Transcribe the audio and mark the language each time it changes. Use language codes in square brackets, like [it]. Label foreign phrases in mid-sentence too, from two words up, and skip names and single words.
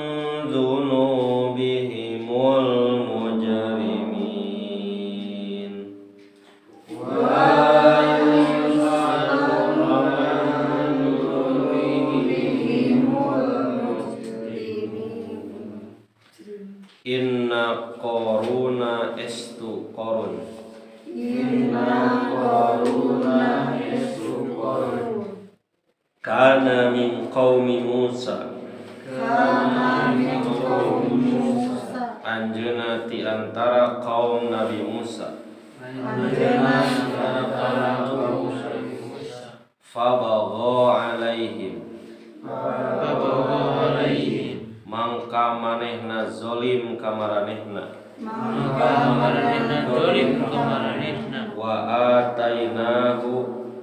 [ar] ذنوبهم المجرمون ولا يسأل عن ذنوبهم المجرمون إن قارون [su] estu qarun [ar] كان من قوم موسى [su] anjeunna ti antara kaum Nabi Musa [ar] فبغى عليهم [su] mangka manehna zolim ka maranehna [ar] وآتيناه